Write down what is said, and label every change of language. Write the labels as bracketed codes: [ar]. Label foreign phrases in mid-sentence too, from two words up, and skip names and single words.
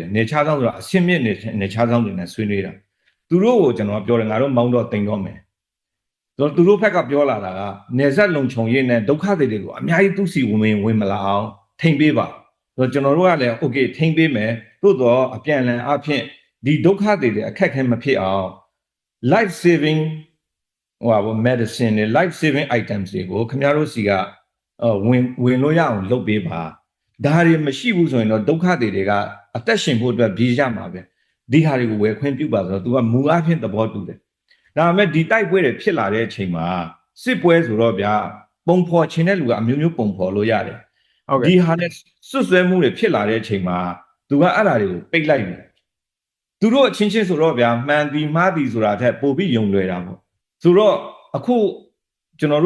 [my] တယ်နေချဆောင်ဆိုတာအရှင်းမြင့်နေချဆောင်တွေနဲ့ဆွေးနွေးတာသူတို့ကိုကျွန်တော်ပြောတယ်ငါတို့မောင်းတော့တင်တော့မယ်သူတို့ဘက်ကပြောလာတာကနေဆက်လုံခြုံရေးနဲ့ဒုက္ခတွေကိုအများကြီးသူစီဝင်မလာအောင်ထိမ့်ပေးပါကျွန်တော်တို့ကလည်း okay ထိမ့်ပေးမယ်သို့တော့အပြန်လန်အဖြစ်ဒီဒုက္ခတွေအခက်ခဲမဖြစ်အောင် [en] life saving [my] medicine နဲ့ [en] life saving items [my] တွေကိုခင်ဗျားတို့စီကဝင်လို့ရအောင်လုပ်ပေးပါဒါတွေမရှိဘူးဆိုရင်တော့ဒုက္ခတွေတွေကအသက်ရှင်ဖို့ အတွက်ပြေးရမှာပဲဒီဟာတွေကိုဝယ်ခွင့်ပြုပါဆိုတော့ तू ကမူအဖြစ်သဘောတူတယ်ဒါပေမဲ့ဒီတိုက်ပွဲတွေဖြစ်လာတဲ့အချိန်မှာစစ်ပွဲဆိုတော့ဗျာပုံဖော်ခြင်းတဲ့လူကအမျိုးမျိုးပုံဖော်လို့ရတယ်ဟုတ်ကဲ့ဒီဟာနဲ့စွတ်စွဲမှုတွေဖြစ်လာတဲ့အချိန်မှာ तू ကအဲ့ဒါတွေကိုပိတ်လိုက်တယ်သူတို့အချင်းချင်းဆိုတော့ဗျာမှန်သည်မှားသည်ဆိုတာထက်ပိုပြီးယုံလွယ်တာပေါ့ဆိုတော့အခုကျွန်တော်